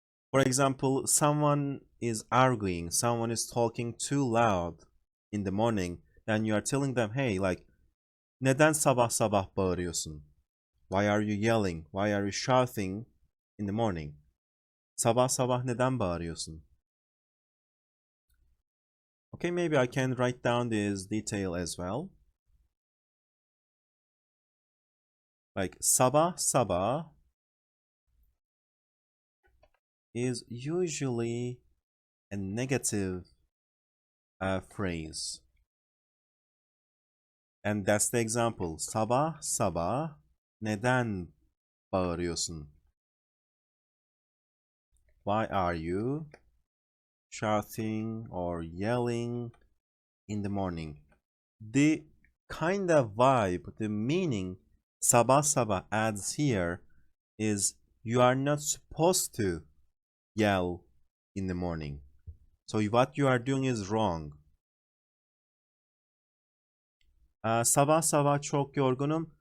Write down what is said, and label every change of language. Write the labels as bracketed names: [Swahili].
[English] For example, someone is arguing, someone is talking too loud in the morning, then you are telling them, hey, like, [Turkish] neden sabah sabah bağırıyorsun? [English] Why are you yelling? Why are you shouting in the morning? [Turkish] Sabah sabah neden bağırıyorsun? [English] Okay, maybe I can write down this detail as well. Like sabah sabah is usually a negative phrase. And that's the example. [Turkish] Sabah sabah neden bağırıyorsun? [English] Why are you shouting or yelling in the morning? The kind of vibe, the meaning sabah sabah adds here is you are not supposed to yell in the morning. So what you are doing is wrong. [Turkish] Sabah sabah çok yorgunum.